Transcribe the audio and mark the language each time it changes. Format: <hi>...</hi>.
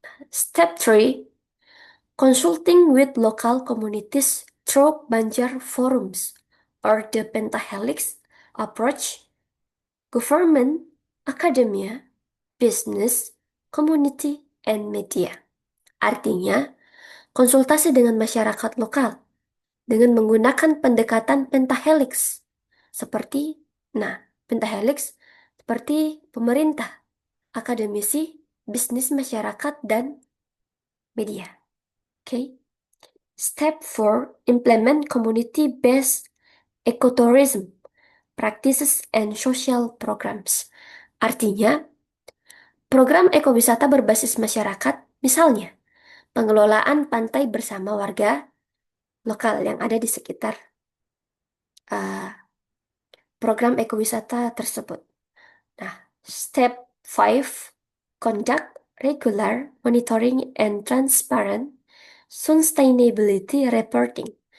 <en>Step 3, consulting with local communities through Banjar forums or the pentahelix approach, government, academia, business, community, and media.</en> <id>Artinya, konsultasi dengan masyarakat lokal dengan menggunakan pendekatan pentahelix. Seperti, pentahelix seperti pemerintah, akademisi, bisnis masyarakat, dan media. Oke.</id> <en>Step 4, implement community-based ecotourism practices and social programs.</en> <id>Artinya, program ekowisata berbasis masyarakat, misalnya pengelolaan pantai bersama warga lokal yang ada di sekitar uh, program ekowisata tersebut.</id> <en>Nah, step 5, conduct regular monitoring and transparent sustainability reporting.</en>